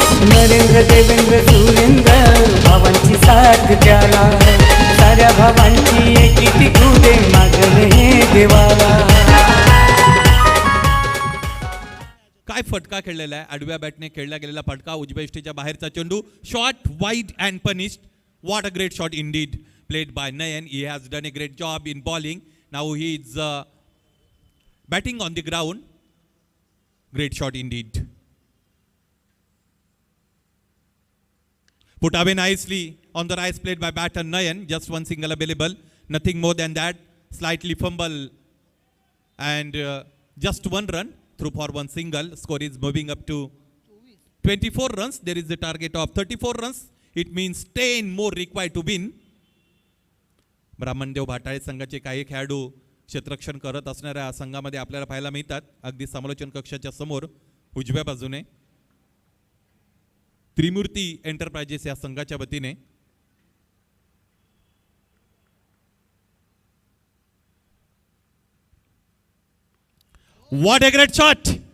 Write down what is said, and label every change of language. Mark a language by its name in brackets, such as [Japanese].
[Marathi] नरेंद्र देवेंद्र सुरेंद्र भावांची साथ द्याला, साऱ्या भावांची एकी टिकू दे मागणं हे देवाला. काय फटका खेळलेला आहे, आडव्या बॅटने खेळला गेलेला फटका. उजव्या यष्टीच्या बाहेरचा चेंडू [English] Shot wide and punished. What a great shot indeed played by Nayan. He has done a great job in bowling. Now he is batting on the ground. Great shot indeed. Put away nicely on the rise, played by batter Nayan. Just one single available, nothing more than that. Slightly fumble and just one run through for one single. Score is moving up to 24 runs. There is a target of 34 runs. It means 10 more required to win. [Marathi] Brahmandev भाटाळे संघाचे काही खेळाडू क्षेत्ररक्षण करत असणाऱ्या संघामध्ये आपल्याला पाहायला मिळतात. अगदी समालोचन कक्षाच्या समोर उजव्या बाजूने त्रिमूर्ती एंटरप्राइजेस या संघाच्या वतीने [English] What a great shot.